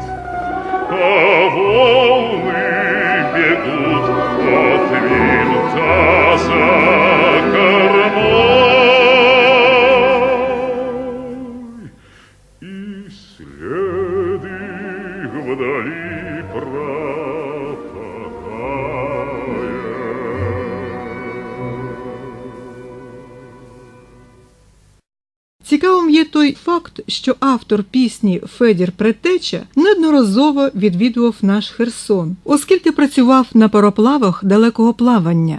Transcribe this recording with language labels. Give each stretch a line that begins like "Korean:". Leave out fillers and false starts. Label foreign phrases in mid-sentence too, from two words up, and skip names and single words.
Russian: А волны бегут от винта за кормой, и след их вдали пропадает.
Ukrainian: Цікавим є той факт, що автор пісні Федір Предтеча неодноразово відвідував наш Херсон, оскільки працював на пароплавах далекого плавання.